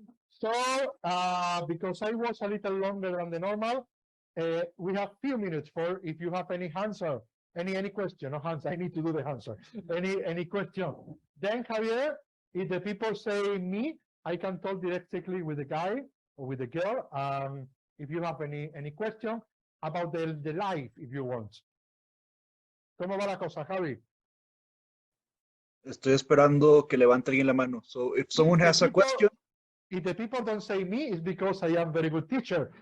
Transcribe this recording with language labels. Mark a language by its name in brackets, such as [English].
[English] So, because I was a little longer than the normal, we have few minutes for if you have any answer, any question. No answer. I need to do the answer. Any question? Then Javier, if the people say me, I can talk directly with the guy or with the girl. If you have any question about the life, if you want. [Spanish] ¿Cómo va la cosa, Javi? Estoy esperando que levante alguien la mano. [English] So if someone has a question. If the people don't say me, it's because I am very good teacher.